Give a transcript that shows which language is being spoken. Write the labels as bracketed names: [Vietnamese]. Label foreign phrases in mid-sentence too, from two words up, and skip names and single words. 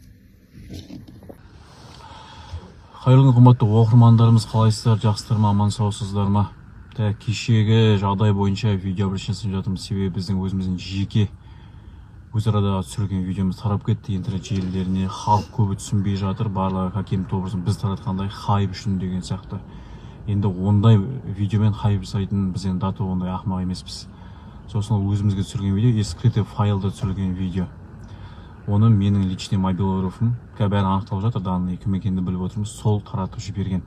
[Kazakh] Қайырлы қымбатты оқырмандарымыз, қалайсыздар, жақсылар ма, аман саусыздар ма? Кешегі жағдай бойынша видео обращениесін жатырмыз, себебі біздің өзіміздің жеке өзарада түсірген видеомыз тарап кетті интернет желілеріне. Халық көбі түсінбей жатыр, барлығы [Russian] каким-то образом [Kazakh] біз таратқандай хайп үшін деген сияқты. енді ондай видеомен хайп жасайтын біз енді даты ондай ақымақ емеспіз. Сосын ол өзімізге түсірген видео, скрытый файлда түсірілген видео. Оны менің личный мобилографым, бәрі анықталып жатыр, данный кім екенін біліп отырмыз, сол таратып жіберген.